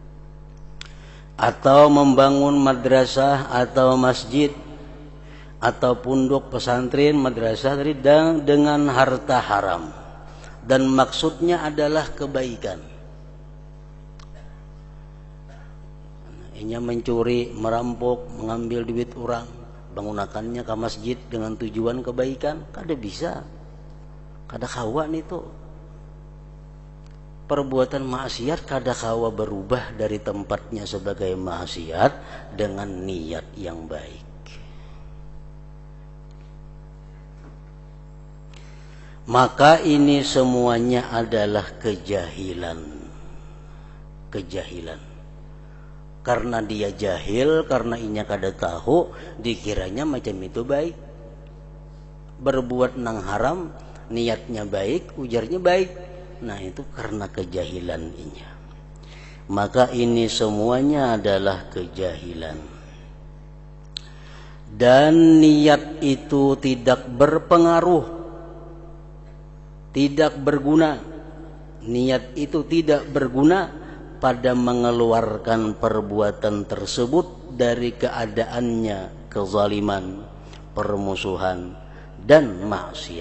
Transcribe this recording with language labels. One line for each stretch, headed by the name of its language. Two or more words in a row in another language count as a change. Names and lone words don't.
Indonesian: Atau membangun madrasah atau masjid atau pondok pesantren, madrasah tadi dengan harta haram, dan maksudnya adalah kebaikan. Inya mencuri, merampok, mengambil duit orang, menggunakannya ke masjid dengan tujuan kebaikan,
Banjar: kada bisa, kada kawa itu.
Indonesian: Perbuatan maksiat
Banjar: kada kawa
Indonesian: berubah dari tempatnya sebagai maksiat dengan niat yang baik. Maka ini semuanya adalah kejahilan. Kejahilan. Karena dia jahil, karena
Banjar: inya kada tahu,
Indonesian: dikiranya macam itu baik.
Banjar: Berbuat nang haram, niatnya baik, ujarnya baik.
Indonesian: Nah itu karena kejahilan inya. Maka ini semuanya adalah kejahilan. Dan niat itu tidak berpengaruh, tidak berguna. Niat itu tidak berguna pada mengeluarkan perbuatan tersebut dari keadaannya kezaliman, permusuhan, dan maksiat.